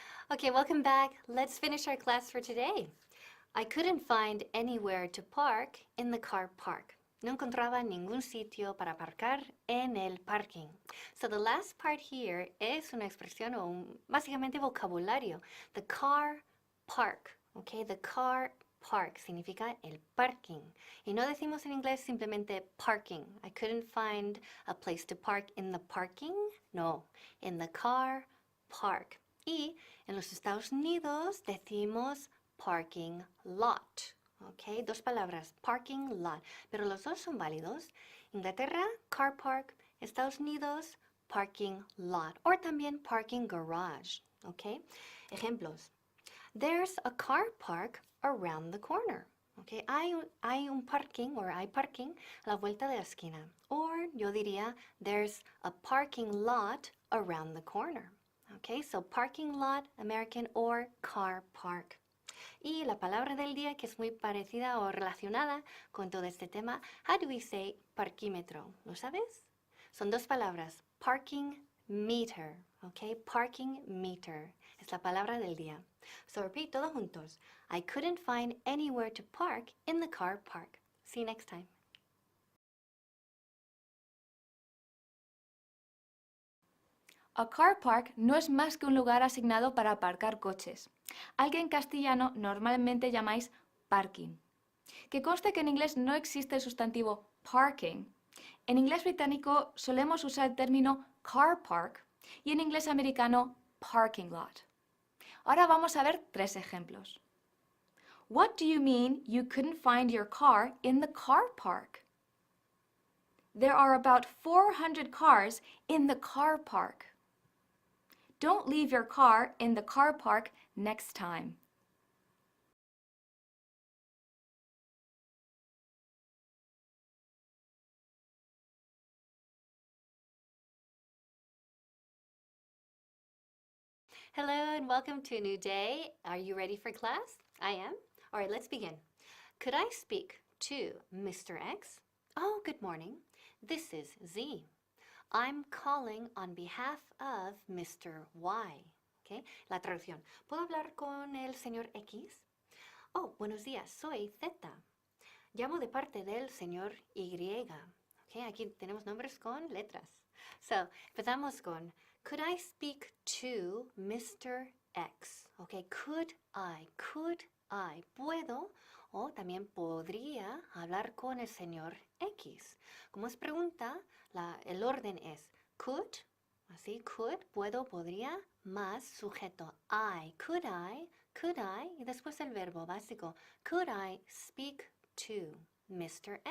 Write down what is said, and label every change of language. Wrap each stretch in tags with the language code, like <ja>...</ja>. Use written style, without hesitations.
<en>Okay, welcome back. Let's finish our class for today. I couldn't find anywhere to park in the car park.</en> <es>No encontraba ningún sitio para aparcar en el parking.</es> <en>So the last part here</en> <es>es una expresión o básicamente vocabulario.</es> <en>The car park, okay? The car park</en> <es>significa el parking. Y no decimos en inglés simplemente parking.</es> <en>I couldn't find a place to park in the parking. No, in the car park.</en> <es>Y en los Estados Unidos decimos parking lot, ¿ok? Dos palabras, parking lot, pero los dos son válidos. Inglaterra, car park, Estados Unidos, parking lot, o también parking garage, ¿ok? Ejemplos.</es> <en>There's a car park around the corner. Okay,</en> <es>hay un parking o hay parking a la vuelta de la esquina.</es> <en>Or</en> <es>yo diría,</es> <en>there's a parking lot around the corner. Okay, so parking lot, American, or car park.</en> <es>Y la palabra del día que es muy parecida o relacionada con todo este tema,</es> <en>how do we say</en> <es>parquímetro? ¿Lo sabes? Son dos palabras, parking meter, okay? Parking meter es la palabra del día.</es> <en>So repeat</en> <es>todos juntos.</es> <en>I couldn't find anywhere to park in the car park. See you next time.</en> <es>A car park no es más que un lugar asignado para aparcar coches, al que en castellano normalmente llamáis parking. Que conste que en inglés no existe el sustantivo parking. En inglés británico solemos usar el término car park y en inglés americano parking lot. Ahora vamos a ver tres ejemplos.</es> <en>What do you mean you couldn't find your car in the car park? There are about 400 cars in the car park. Don't leave your car in the car park next time. Hello and welcome to a new day. Are you ready for class? I am. All right, let's begin. Could I speak to Mr. X? Oh, good morning. This is Z. I'm calling on behalf of Mr. Y.</en> <es>¿ok? La traducción. ¿Puedo hablar con el señor X? Oh, buenos días, soy Z. Llamo de parte del señor Y. ¿Ok? Aquí tenemos nombres con letras.</es> <en>So,</en> <es>empezamos con,</es> <en>could I speak to Mr. X? ¿Ok? Could I,</en> <es>puedo o también podría hablar con el señor X. Como es pregunta, el orden es could, así, could, puedo, podría, más sujeto could I, y después el verbo básico,</es> <en>could I speak to Mr.</en>